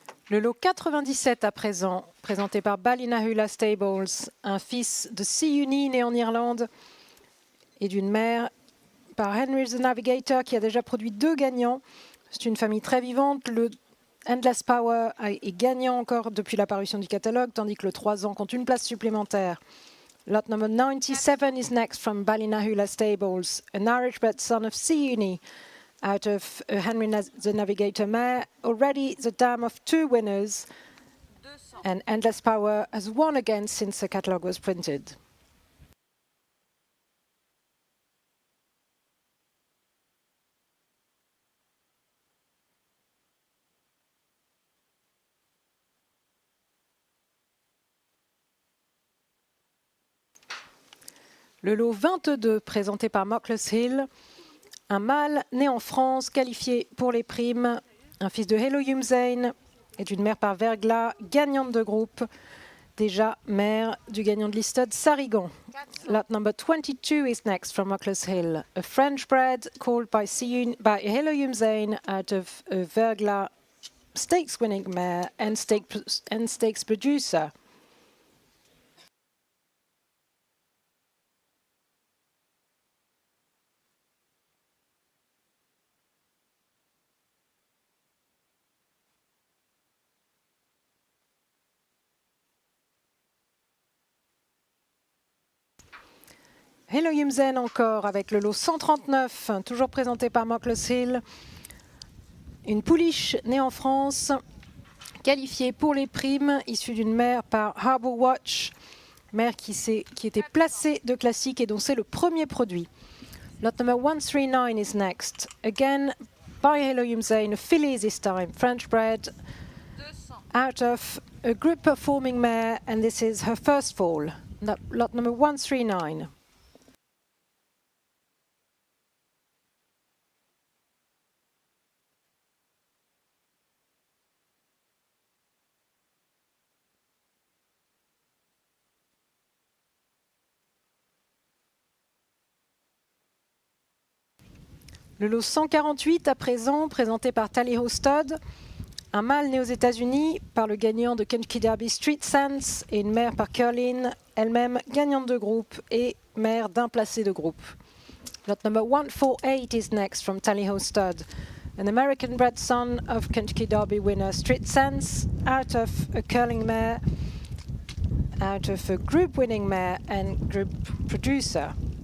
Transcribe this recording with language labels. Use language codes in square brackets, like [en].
[fr] Le lot 97 à présent, présenté par Ballinahula Stables, un fils de Siuni né en Irlande et d'une mère par Henry the Navigator qui a déjà produit 2 gagnants. C'est une famille très vivante. Le Endless Power est gagnant encore depuis la parution du catalogue, tandis que le 3 ans compte une place supplémentaire. [en] Lot number 97 is next from Ballinahula Stables, an Irish-bred son of Siuni, out of Henry the Navigator mare, already the dam of 2 winners, 200. and Endless Power has won again since the catalogue was printed. [fr] Le lot 22, présenté par Mockless Hill, un mâle né en France, qualifié pour les primes, un fils de Hello Yumzane et d'une mère par Verglas, gagnante de groupe, déjà mère du gagnant de Listed, Sarigon. 400. [en] Lot number 22 is next from Mockless Hill, a French bred called by Hello Yumzane out of Verglas, stakes winning mare and stakes producer. [fr] Hello Yumzen encore avec le lot 139, toujours présenté par Mockless Hill. Une pouliche née en France, qualifiée pour les primes, issue d'une mère par Harbour Watch, mère qui était placée de classique et dont c'est le premier produit. [en] Lot number 139 is next. Again by Hello Yumzen, a filly this time, French bred, 200. out of a group performing mare, and this is her first fall. Lot number 139. [fr] Le lot 148 à présent, présenté par Tallyho Stud, un mâle né aux États-Unis par le gagnant de Kentucky Derby Street Sense et une mère par Curlin, elle-même gagnante de groupe et mère d'un placé de groupe. [en] Lot number 148 is next from Tallyho Stud, an American-bred son of Kentucky Derby winner Street Sense, out of a curling mare, out of a group-winning mare and group producer.